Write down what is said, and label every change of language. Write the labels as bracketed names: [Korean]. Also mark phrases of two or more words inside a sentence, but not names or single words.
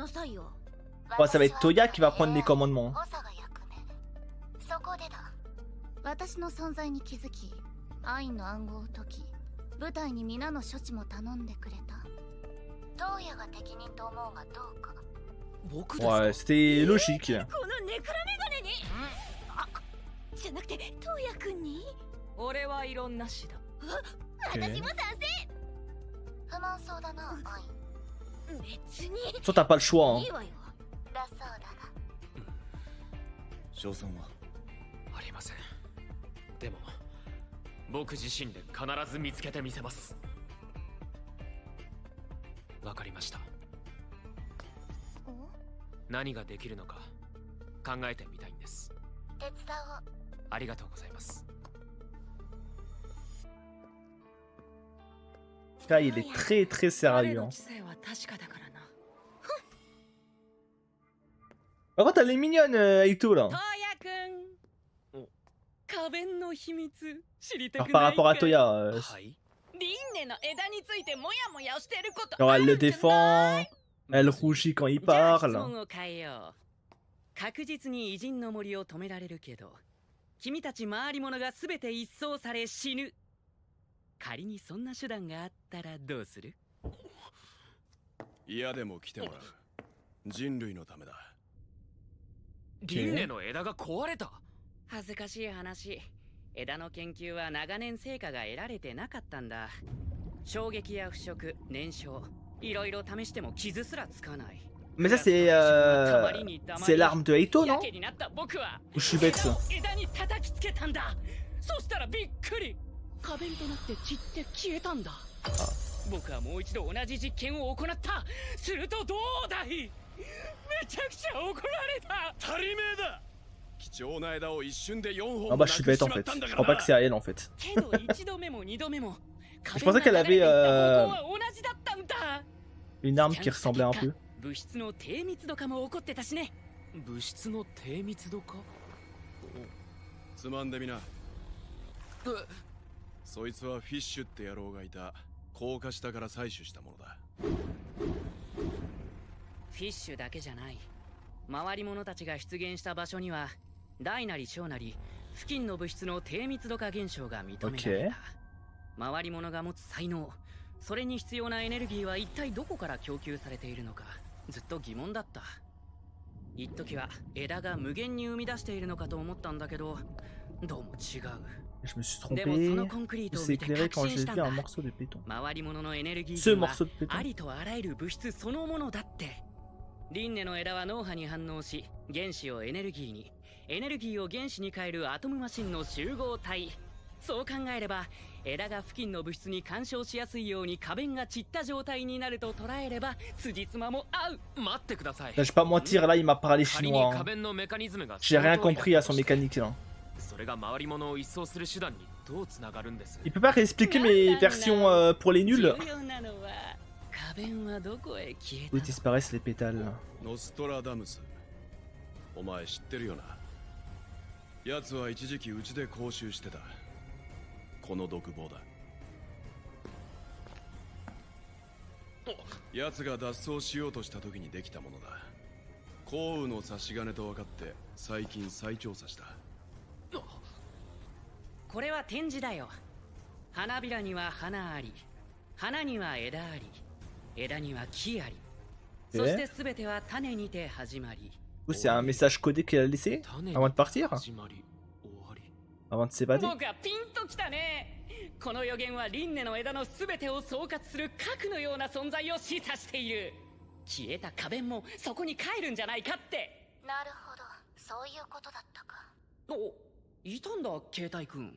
[French] Bon, ça va être Toya qui va prendre les commandements. [Japanese] 私の存在に気づき、アインの暗号を解き、部隊に皆の処置も頼んでくれた。トウヤが適任と思うがどうか。 [French] Ouais, c'était logique. [Japanese] このネクラメガネに。じゃなくてトウヤ君に。俺は異論なしだ。私も賛成。不満そうだな、アイン。別に。 [French] Soit t'as pas le choix. [Japanese] いいわよ。だそうだが。賞賛はありません。でも僕自身で必ず見つけてみせます。わかりました。何ができるのか考えてみたいんです。手伝おう。ありがとうございます。 [French] Là, il est très très sérieux. [Japanese] の知性は確かだからな。 [French] Par contre, elle est mignonne, Aito là. [Japanese] トヤ君。花弁の秘密知りた [French] Alors [Japanese] く [French] par [Japanese] ない [French] rapport à [Japanese] かい？ [French] Toya, [Japanese] はい。輪廻の枝についてもやもやしてること [French] genre [Japanese] あ [French] elle [Japanese] る [French] le [Japanese] んじゃない？ [French] défend, elle rougit quand il [Japanese] じゃあ質 [French] parle. [Japanese] 問を変えよう。確実に偉人の森を止められるけど、君たち回り物が全て一掃され死ぬ。仮にそんな手段があったらどうする？嫌でも来てもらう。人類のためだ。輪廻の枝が壊れた。恥ずかしい話。枝の研究は長年成果が得られてなかったんだ。衝撃や腐食、燃焼、いろいろ試しても傷すらつかない。 [French] Mais ça, c'est l'arme de Aito, non? [Japanese] やけになった僕は [French] Ou je suis bête? [Japanese] 枝に叩きつけたんだ。そしたらびっくり。花弁となって散って消えたんだ。僕はもう一度同じ実験を行った。するとどうだい？めちゃくちゃ怒られた。足りめえだ。貴重な枝を一瞬で4 [French] Ah [Japanese] 本 [French] bah je suis bête en fait. Je crois pas que c'est à elle en fait. [Japanese] けど一度目も二度目も [French] Je pensais qu'elle avait [Japanese] 花弁が流れていった方向は同じだったんだ。 [French] une arme qui ressemblait un peu. [Japanese] 物質の低密度化も起こってたしね。物質の低密度化。つまんでみな。そいつはフィッシュって野郎がいた高架下から採取したものだ。フィッシュだけじゃない。回り物たちが出現した場所には大なり小なり付近の物質の低密度化現象が認められた。回り物が持つ才能、それに必要なエネルギーは一体どこから供給されているのかずっと疑問だった。一時は枝が無限に生み出しているのかと思ったんだけど、どうも違う。 [French] Je me suis [Japanese] でもその [French] trompé. [Japanese] コンクリー [French] Il [Japanese] トを [French] s'est [Japanese] 見て [French] éclairé [Japanese] 確 [French] quand [Japanese] 信 [French] j'ai [Japanese] したん [French] vu [Japanese] だ。 [French] un morceau de béton. [Japanese] 回り物のエネルギ [French] Ce [Japanese] ーは [French] morceau de béton. [Japanese] ありとあらゆる物質そのものだって。輪廻の枝は脳波に反応し、原子をエネルギーに、エネルギーを原子に変えるアトムマシンの集合体。そう考えれば、枝が付近の物質に干渉しやすいように花弁が散った状態になると捉えれば、辻褄も合う。待ってください。 [French] Je vais pas mentir, là il m'a parlé [Japanese] 仮に [French] chinois. [Japanese] 花 [French] hein. [Japanese] 弁のメカニズムが [French] J'ai rien [Japanese] その通り [French] compris [Japanese] だ [French] à [Japanese] と [French] son [Japanese] して [French] mécanique là. [Japanese] それが回り物を一掃する手段にどうつながるんです？ [French] Il peut pas réexpliquer mes versions pour les nuls [Japanese] 重要なのは、花弁はどこへ消え [French] où [Japanese] た [French] disparaissent les pétales. [Japanese] ノストラダムス。お前知ってるよな。奴は一時期うちで講習してた。この独房だ。奴が脱走しようとした時にできたものだ。降雨の差し金と分かって最近再調査した。これは展示だよ。花びらには花あり、花には枝あり、枝には木あり。そして全ては種にて始まり。 [French] Ou c'est un message codé qu'il a laissé [Japanese] 種 [French] avant de partir, [Japanese] 始まり終わり。 [French] avant de s'évader. [Japanese] 僕はピンときたね。この予言は輪廻の枝の全てを総括する核のような存在を示唆している。消えた花弁もそこに帰るんじゃないかって。なるほど、そういうことだったか。お、いたんだ携帯くん。